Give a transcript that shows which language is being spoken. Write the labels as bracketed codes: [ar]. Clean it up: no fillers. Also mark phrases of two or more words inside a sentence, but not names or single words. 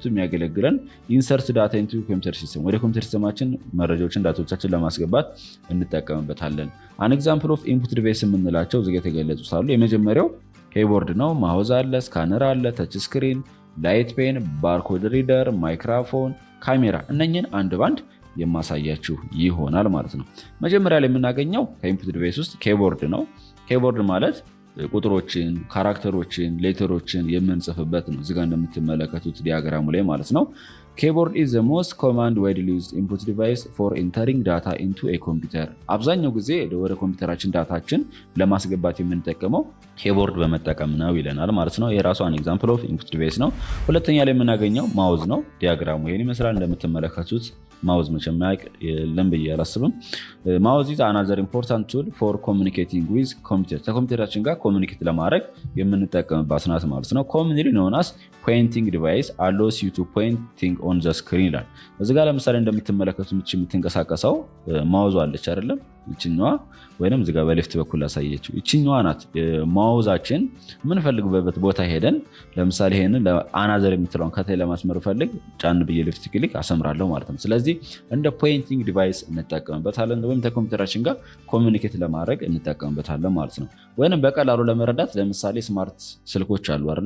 [am] የሚያገለግለን [en] insert data into computer system፣ [am] ወደ ኮምፒውተር ሲስተማችን መረጃዎችን ዳታዎቻችን ለማስገባት እንጠቀምበታለን። [en] an example of input device [am] የምንላቸው እዚጋ የተገለጹት አሉ። የመጀመሪያው ኪቦርድ ነው፣ ማውዝ አለ፣ ስካነር አለ፣ [en] touch screen፣ light pen፣ barcode reader፣ [am] ማይክሮፎን፣ ካሜራ። እነኝን አንድ ባንድ የማሳያችሁ ይሆናል ማለት ነው። መጀመሪያ ላይ የምናገኘው ከኢንፑት ዲቫይስ ውስጥ ኪቦርድ ነው። ኪቦርድ ማለት ቁጥሮችን፣ ካራክተሮችን፣ ሌተሮችን የምንጽፍበት ነው። እዚጋ እንደምትመለከቱት ዲያግራሙ ላይ ማለት ነው። ኬቦርድ [en] is the most common widely used input device for entering data into a [am] computer። አብዛኛው ጊዜ ወደ ኮምፒውተራችን ዳታችን ለማስገባት የምንጠቀመው ኬቦርድ በመጠቀም ነው ይለናል ማለት ነው። የራሱ [en] an example of input device [am] ነው። ሁለተኛ ላይ የምናገኘው ማውዝ ነው። ዲያግራሙ ይሄን ይመስላል። እንደምትመለከቱት ማውዝ መቼም ያውቅ የለም ብዬ አላስብም። ማውዝ [en] is another important tool for communicating with computer። [am] ከኮምፒውተራችን ጋር ኮሚኒኬት ለማድረግ የምንጠቀምባት ናት ማለት ነው። [en] commonly known as pointing device allows you to point things on the screen [am] ይላል። እዚህ ጋር ለምሳሌ እንደምትመለከቱት የምትንቀሳቀሰው ማውዝ አለች አይደለም? ይችኛዋ ወይንም እዚህ ጋር በሌፍት በኩል ላሳየችው ይችኛዋ ናት። ማውዛችን የምንፈልግበት ቦታ ሄደን ለምሳሌ ይሄንን ለአናዘር የምትለውን ከታይ ለማስመር ፈልግ ጫን ብዬ [en] left click [am] አሰምራለሁ ማለት ነው። ስለዚህ እንደ [en] pointing device [am] እንጠቀምበታለን ወይም ከኮምፒውተራችን ጋር ኮሚኒኬት ለማድረግ እንጠቀምበታለን ማለት ነው። ወይንም በቀላሉ ለመረዳት ለምሳሌ ስማርት ስልኮች አሉ አይደለም?